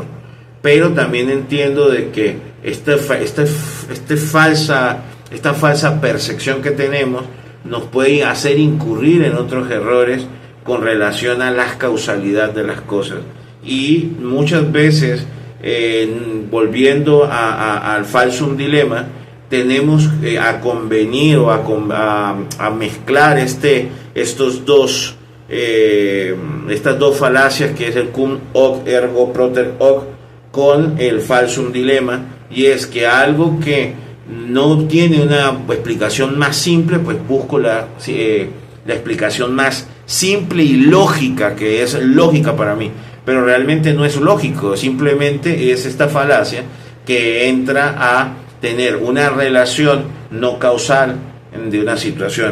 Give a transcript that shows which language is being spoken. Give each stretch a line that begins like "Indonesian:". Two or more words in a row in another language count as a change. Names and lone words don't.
Spanish: Pero también entiendo de que esta falsa percepción que tenemos nos puede hacer incurrir en otros errores con relación a la causalidad de las cosas. Y muchas veces, volviendo al
Latin: falsum dilema,
Spanish: tenemos a convenir o a mezclar estas dos falacias, que es
Latin: el cum hoc ergo propter hoc,
Spanish: con el
Latin: falsum dilema,
Spanish: y es que algo que no tiene una explicación más simple, pues busco la explicación más simple y lógica, que es lógica para mí, pero realmente no es lógico, simplemente es esta falacia que entra a tener una relación no causal de una situación.